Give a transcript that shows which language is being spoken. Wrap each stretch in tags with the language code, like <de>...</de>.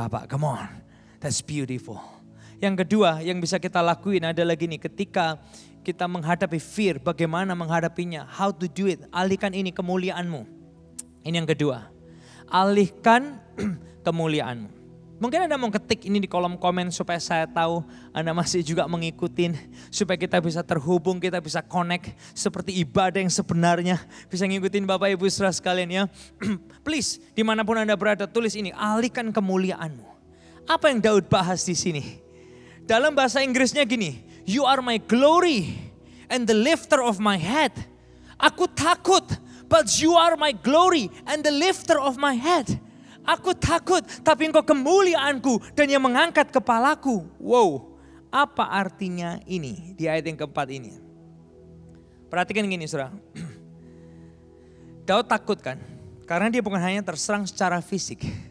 <en>Bapak, come on, that's beautiful.</en> <id>Yang kedua yang bisa kita lakuin adalah gini, ketika kita menghadapi fear, bagaimana menghadapinya,</id> <en>how to do it,</en> <id>alihkan ini kemuliaanmu. Ini yang kedua, alihkan kemuliaanmu. Mungkin Anda mau ketik ini di kolom komen supaya saya tahu Anda masih juga mengikutin. Supaya kita bisa terhubung, kita bisa connect seperti ibadah yang sebenarnya. Bisa ngikutin Bapak Ibu Saudara sekalian ya. Please, dimanapun Anda berada, tulis ini, alihkan kemuliaanmu. Apa yang Daud bahas di sini? Dalam bahasa Inggrisnya gini,</id> <en>you are my glory and the lifter of my head.</en> <id>Aku takut,</id> <en>but you are my glory and the lifter of my head.</en> <id>Aku takut, tapi engkau kemuliaanku dan yang mengangkat kepalaku. Wow, apa artinya ini di ayat yang keempat ini? Perhatikan gini saudara. Daud takut kan, karena dia bukan hanya terserang secara fisik.</id>